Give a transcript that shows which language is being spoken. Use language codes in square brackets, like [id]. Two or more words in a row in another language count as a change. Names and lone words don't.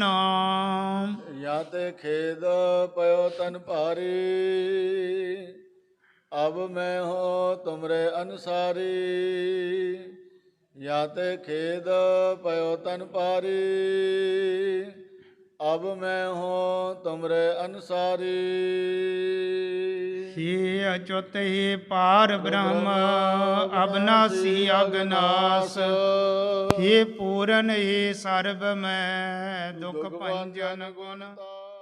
[pa] ਜਾਂ ਤੇ ਖੇਦ ਪਇਓ ਤਨ ਭਾਰੀ, ਅਬ ਮੈਂ ਹੋ ਤੁਮਰੇ ਅਨਸਾਰੀ। ਜਾਂ ਤੇ ਖੇਦ ਪਇਓ ਤਨ ਭਾਰੀ, ਅਬ ਮੈਂ ਹੋ ਤੁਮਰੇ ਅਨਸਾਰੀ। [hi] हे अच्युत हे पार ब्रह्म अविनाशी अगनाश, हे पूरन हे सर्व मैं दुख भंजन गुण।